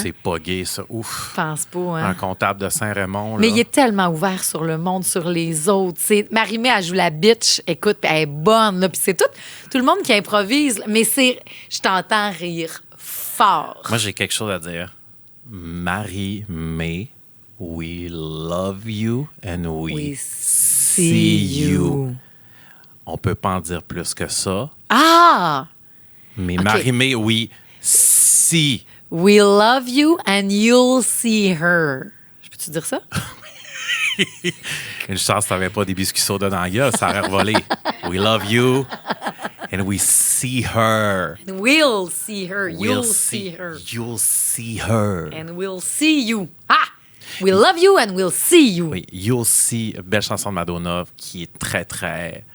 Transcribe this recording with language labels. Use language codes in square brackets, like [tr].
[fr] C'est pas gay, ça. Ouf. Je pense pas, hein? Un comptable de Saint-Raymond. Mais là. il est tellement ouvert sur le monde, sur les autres. Marie-Mé, elle joue la bitch. Écoute, puis elle est bonne. Là, puis c'est tout le monde qui improvise. Mais je t'entends rire fort. Moi, j'ai quelque chose à dire. [en] Marie-Mé, we love you and we see you. [fr] On peut pas en dire plus que ça. Ah! Mais OK. [en] Marie-Mé, we see. We love you and you'll see her. [fr] Je peux-tu dire ça? Une chance que t'avais pas des biscuits soda dans la gueule, ça aurait revolé. [en] We love you and we see her. And we'll see her. You'll see her. You'll see her. And we'll see you. Ah! We love you and we'll see you. [fr] Oui, You'll see, belle chanson de Madonna qui est très, très...